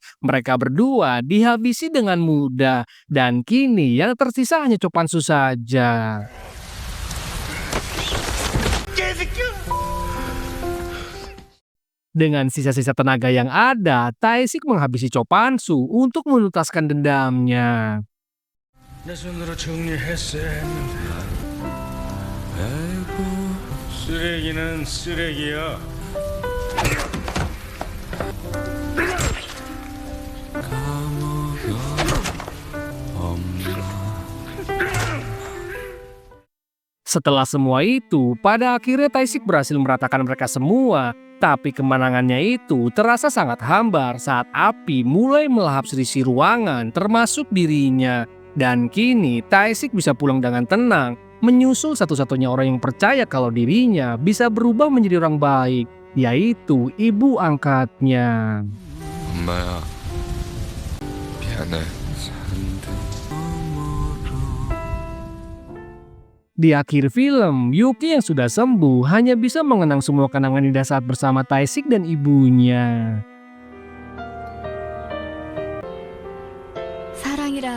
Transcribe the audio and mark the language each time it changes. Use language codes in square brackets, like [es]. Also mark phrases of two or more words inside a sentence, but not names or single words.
[id] Mereka berdua dihabisi dengan mudah dan kini yang tersisa hanya Chopansu saja. Dengan sisa-sisa tenaga yang ada, Taesik menghabisi Chopansu untuk menuntaskan dendamnya. [ko] 내 손으로 정리했어야 했는데. 쓰레기는 쓰레기야. [id] Setelah semua itu, pada akhirnya Taesik berhasil meratakan mereka semua. Tapi kemenangannya itu terasa sangat hambar saat api mulai melahap seisi ruangan termasuk dirinya. Dan kini Taesik bisa pulang dengan tenang, menyusul satu-satunya orang yang percaya kalau dirinya bisa berubah menjadi orang baik, yaitu ibu angkatnya. [ko] 엄마야, 미안해. [id] Di akhir film, Yuki yang sudah sembuh hanya bisa mengenang semua kenangan indah saat bersama Tae-sik dan ibunya. [ko] 사랑이라.